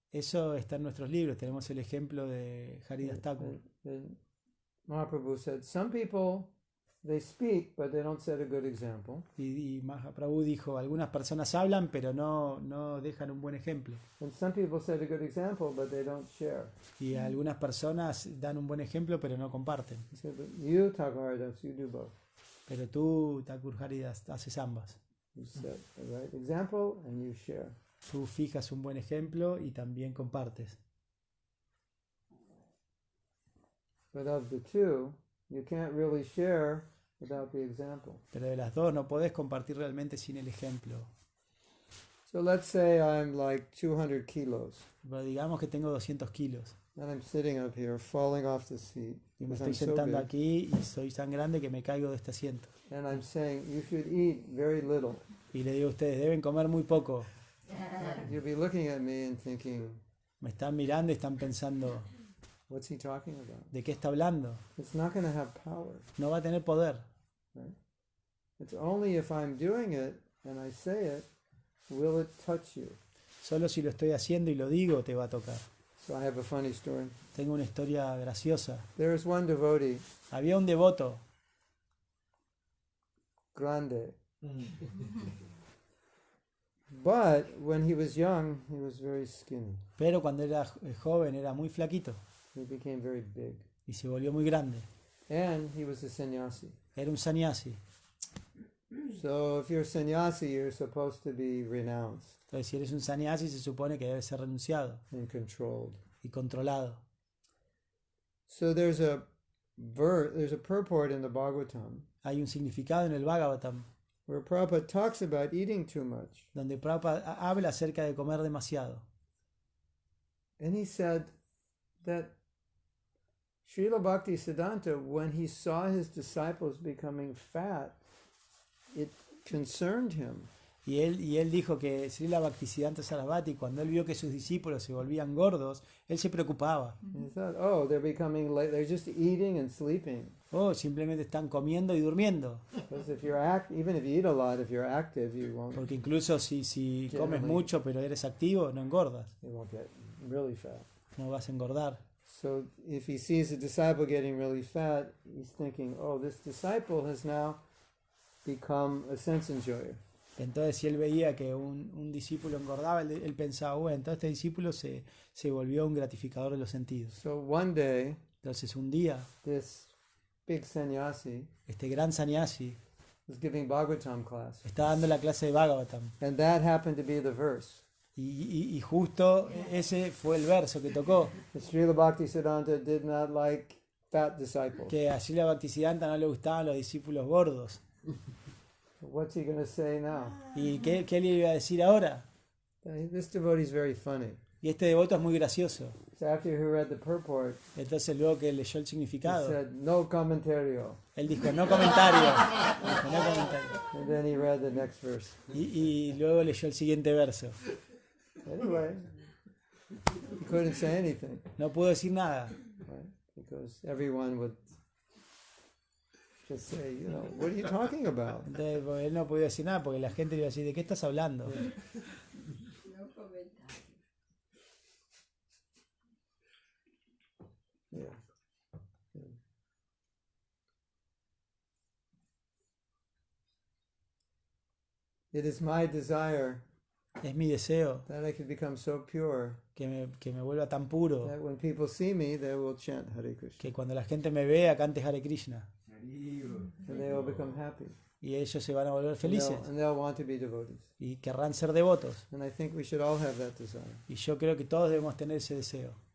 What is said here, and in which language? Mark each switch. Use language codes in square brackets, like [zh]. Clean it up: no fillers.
[es] Eso está en nuestros libros. Tenemos el ejemplo de Haridas Thakur. [en] And Mahaprabhu said, some people, they speak, but they don't set a good example. [es] Y Mahaprabhu dijo, algunas personas hablan, pero no dejan un buen ejemplo. [en] And some people set a good example, but they don't share. [es] Y algunas personas dan un buen ejemplo, pero no comparten. [en] He said, but you, Takaharidas, you do both. [es] Pero tú, Thakur Haridas, haces ambas. [en] You set the right example and you share. [es] Tú fijas un buen ejemplo y también compartes. [en] But of the two, you can't really share without the example. [es] Pero de las dos no podés compartir realmente sin el ejemplo. [en] So let's say I'm like 200 kilos, [es] Pero digamos que tengo 200 kilos [en] and I'm sitting up here, falling off the seat, [es] y me [en] because [es] estoy [en] I'm so [es] sentando [en] big, [es] aquí y soy tan grande que me caigo de este asiento. [en] and I'm saying, you should eat very little. [es] Y le digo a ustedes, deben comer muy poco. [en] You'll be looking at me and thinking, [es] Me están mirando y están pensando, [en] what's he talking about? [es] ¿de qué está hablando? [en] It's not going to have power. [es] No va a tener poder. [en] Right? It's only if I'm doing it and I say it, will it touch you. [es] Solo si lo estoy haciendo y lo digo te va a tocar. [en] So I have a funny story. [es] Tengo una historia graciosa. [en] There is one devotee, [es] Había un devoto grande. [en] But when he was young, he was very skinny. [es] pero cuando era joven era muy flaquito [en] He became very big. [es] y se volvió muy grande. [en] And he was a sannyasi. [es] Era un sannyasi. [en] So if you're a sannyasi, you're supposed to be renounced [es] Entonces, si eres un sannyasi, se supone que debe ser renunciado [en] and controlled. [es] y controlado. [en] So there's a purport in the Bhagavatam [es] Hay un significado en el Bhagavatam [en] where Prabhupada talks about eating too much. [es] donde Prabhupada habla acerca de comer demasiado. [en] And he said that Srila Bhaktisiddhanta, when he saw his disciples becoming fat, it concerned him. [es] Y él dijo que Srila Bhaktisiddhanta Sarasvati, cuando él vio que sus discípulos se volvían gordos, él se preocupaba. [en] He thought, oh, they're just eating and sleeping. [es] Oh, simplemente están comiendo y durmiendo. [en] Because even if you eat a lot, if you're active, you won't [es] Porque incluso si comes [en] Generally. [es] mucho pero eres activo, no engordas. [en] get really fat. [es] No vas a engordar. [en] So if he sees a disciple getting really fat, he's thinking, oh, this disciple has now become a sense enjoyer. [es] Entonces si él veía que un discípulo engordaba, él pensaba, bueno, entonces este discípulo se volvió un gratificador de los sentidos. [en] So one day, [es] Entonces un día, [en] this big sannyasi [es] este gran sannyasi [en] was giving Bhagavatam class. [es] está dando la clase de Bhagavatam. [en] And that happened to be the verse. [es] Y justo ese fue el verso que tocó, [en] Srila Bhaktisiddhanta did not like fat disciples. [es] que a Srila Bhaktisiddhanta no le gustaban los discípulos gordos. [en] What's he going to say now? [es] ¿Y qué le iba a decir ahora? [en] This devotee is very funny. [es] Y este devoto es muy gracioso. [en] So after he read the purport, [es] Entonces luego que leyó el [en] he [es] significado, [en] said, [es] no comentario. él dijo, no comentario. Dijo, no comentario. [en] And then he read the next verse. [es] Y luego leyó el siguiente verso. [en] Anyway, he couldn't say anything. [es] No pudo decir nada. [en] Right? because everyone would just say, you know, what are you talking about? [es] Entonces, porque él no podía decir nada porque la gente le iba a decir, ¿de qué estás hablando? No comentario. [en] Yeah. It is my desire [es] Es mi deseo [en] that I could become so pure [es] que me vuelva tan puro [en] that when people see me, they will chant Hare Krishna [es] que cuando la gente me vea cante Hare Krishna [en] and they will become happy. [es] y ellos se van a volver [en] And [es] felices [en] they'll want to be devotees. [es] y querrán ser devotos. [en] And I think we should all have that desire. [es] Y yo creo que todos debemos tener ese deseo.